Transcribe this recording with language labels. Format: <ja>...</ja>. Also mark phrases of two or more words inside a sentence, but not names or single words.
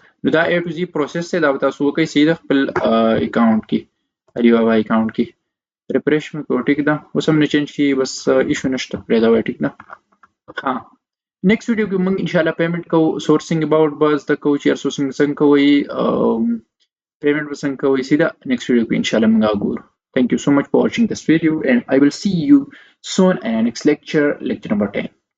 <ps>نو دا</ps> <en>A to Z</en> <ps>پروسس دی، دا به تاسو وکړئ صحیح ده خپل اکاونټ کې، علي بابا اکاونټ کې. ریفریش مې کړو ټیک ده، اوس هم نه چینج کیږي، بس ایشو نشته پرېږدوئ ټیک ده. ها</ps> <en>next video</en> <ps>کې موږ</ps> <ar>ان شاء الله</ar> <ps>پیمنٹ کوو،</ps> <en>sourcing about</en> <ps>به زده کوو چې سورسینګ څنګه کوئ، پیمنٹ به څنګه کوئ. سیده</ps> <en>next video</en> <ps>کې</ps> <ar>ان شاء الله</ar> <ps>موږ هغه ګورو.</ps> <en>Thank you so much for watching this video and I will see you soon in our next lecture, lecture number 10.</en>